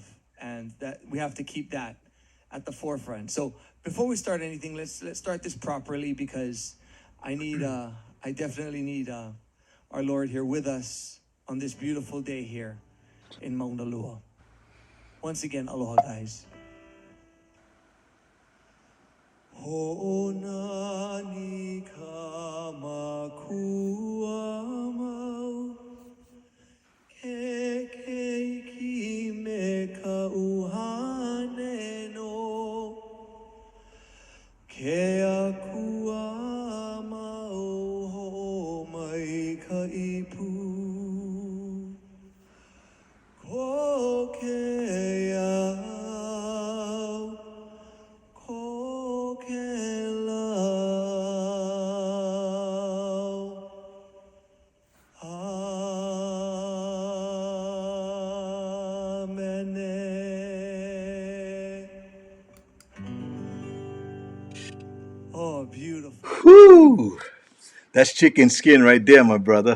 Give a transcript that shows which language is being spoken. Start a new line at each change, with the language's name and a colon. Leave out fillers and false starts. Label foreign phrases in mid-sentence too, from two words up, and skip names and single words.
English: And that we have to keep that at the forefront. So before we start anything, let's start this properly, because I definitely need our Lord here with us on this beautiful day here in Maunalua. Once again, aloha, guys.
Hawaiian: Ho'onani ka makua mau, ke keiki me ka uhane no, ke akua mau ho mai ka ipu, ko ke au, ko ke lau, amene.
English: Oh, beautiful. Whew. That's chicken skin right there, my brother.